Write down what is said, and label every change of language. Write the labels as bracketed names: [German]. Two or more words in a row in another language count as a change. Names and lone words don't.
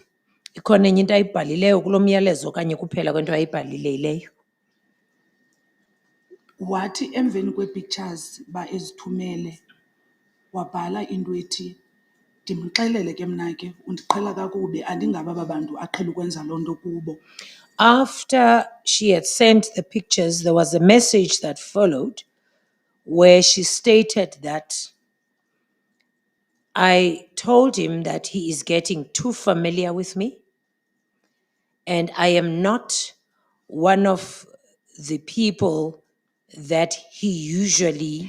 [Xhosa] Ikhona enye into ayibhalileyo kulo myalezo okanye kuphela kwento ayibhalileyo? Wathi emveni kwee-pictures ba ezithumele wabhala into ethi ndimxelele ke mna ke undiqhela kakubi andingaba babantu aqhela ukwenza loo nto kubo. [English] After she had sent the pictures, there was a message that followed where she stated that I told him that he is getting too familiar with me, and I am not one of the people that he usually.